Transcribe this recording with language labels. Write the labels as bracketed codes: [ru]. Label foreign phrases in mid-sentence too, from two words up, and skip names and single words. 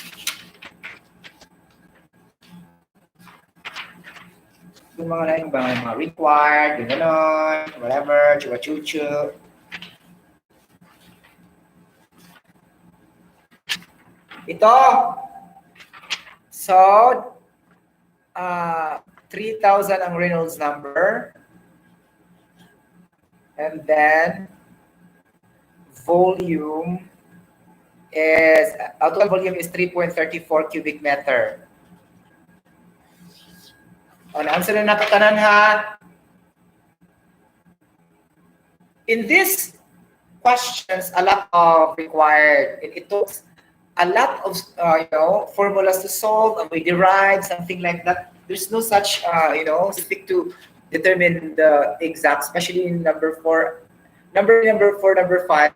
[tl] Yung mga na yung mga required, yung gano'n, whatever, chupa-chuchu. Ito. So, 3,000 ang Reynolds number. [en] And then, volume is, total volume is 3.34 cubic meter. [hil] On answer na nakatanan, ha? [en] In these questions, a lot of required. It took a lot of formulas to solve, and we derive something like that. There's no such specific to determine the exact, especially in number 4, number 4, number 5.